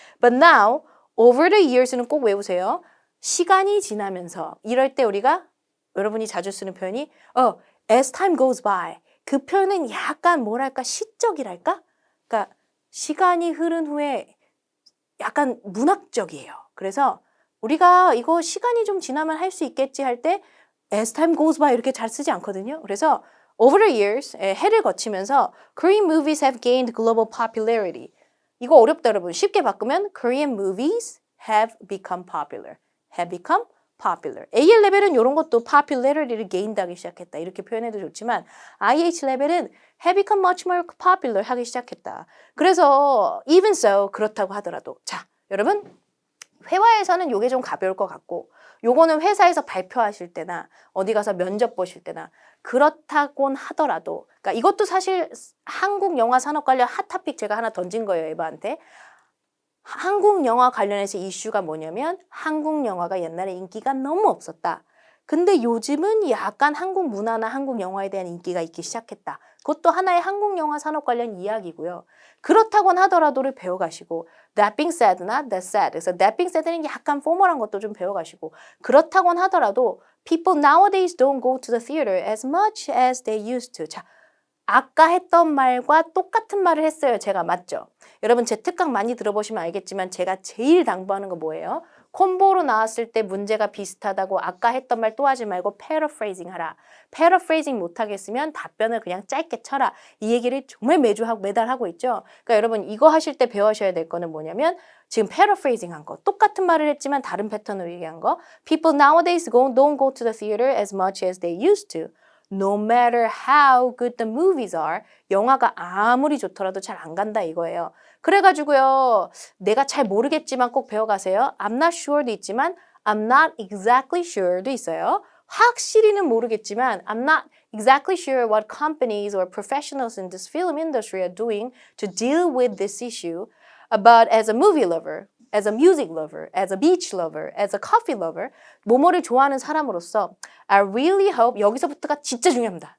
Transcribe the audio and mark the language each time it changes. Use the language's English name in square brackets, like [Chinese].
[English] But now, over the years는 [Korean] 꼭 외우세요. 시간이 지나면서 이럴 때 우리가 여러분이 자주 쓰는 표현이 [English] as time goes by. [Korean] 그 표현은 약간 뭐랄까 시적이랄까? 그러니까 시간이 흐른 후에 약간 문학적이에요. 그래서 우리가 이거 시간이 좀 지나면 할 수 있겠지 할 때 [English] as time goes by [Korean] 이렇게 잘 쓰지 않거든요. 그래서 [English] over the years, [Korean] 해를 거치면서 [English] Korean movies have gained global popularity. [Korean] 이거 어렵다 여러분. 쉽게 바꾸면 [English] Korean movies have become popular. have become popular. [Korean] AL 레벨은 이런 것도 popularity를 gain하기 시작했다. 이렇게 표현해도 좋지만 IH 레벨은 [English] have become much more popular [Korean] 하기 시작했다. 그래서 [English] even so [Korean] 그렇다고 하더라도 자 여러분 회화에서는 요게 좀 가벼울 것 같고 요거는 회사에서 발표하실 때나 어디 가서 면접 보실 때나 그렇다곤 하더라도 그러니까 이것도 사실 한국 영화 산업 관련 핫토픽 제가 하나 던진 거예요. 에바한테. 한국 영화 관련해서 이슈가 뭐냐면 한국 영화가 옛날에 인기가 너무 없었다. 근데 요즘은 약간 한국 문화나 한국 영화에 대한 인기가 있기 시작했다. 그것도 하나의 한국 영화 산업 관련 이야기고요. 그렇다곤 하더라도를 배워가시고 [English] that being said [Korean] 나 [English] that said. [Korean] 그래서 [English] that being said는 [Korean] 약간 포멀한 것도 좀 배워가시고 그렇다곤 하더라도 [English] people nowadays don't go to the theater as much as they used to. 자, [Korean] 아까 했던 말과 똑같은 말을 했어요. 제가 맞죠? 여러분 제 특강 많이 들어보시면 알겠지만 제가 제일 당부하는 거 뭐예요? 콤보로 나왔을 때 문제가 비슷하다고 아까 했던 말 또 하지 말고 paraphrasing 하라. paraphrasing 못하겠으면 답변을 그냥 짧게 쳐라. 이 얘기를 정말 매달 하고 있죠. 그러니까 여러분 이거 하실 때 배우셔야 될 거는 뭐냐면 지금 paraphrasing 한 거, 똑같은 말을 했지만 다른 패턴으로 얘기한 거. [English] People nowadays don't go to the theater as much as they used to. No matter how good the movies are, [Korean] 영화가 아무리 좋더라도 잘 안 간다 이거예요. 그래가지고요, 내가 잘 모르겠지만 꼭 배워가세요. [English] I'm not sure도 [Korean] 있지만 [English] I'm not exactly sure도 [Korean] 있어요. 확실히는 모르겠지만 [English] I'm not exactly sure what companies or professionals in this film industry are doing to deal with this issue. But as a movie lover, as a music lover, as a beach lover, as a coffee lover, [Korean] 뭐뭐를 좋아하는 사람으로서 [English] I really hope, [Korean] 여기서부터가 진짜 중요합니다.